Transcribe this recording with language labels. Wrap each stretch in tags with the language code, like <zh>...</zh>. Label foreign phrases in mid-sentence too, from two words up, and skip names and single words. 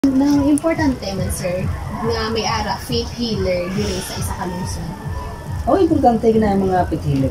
<hil>Nang importante man sir, nga may ara</hil> <en>faith healer</en> <hil>diri sa isa ka lungsod.</hil> <tl>Importante na yung mga</tl> <en>faith healer.</en>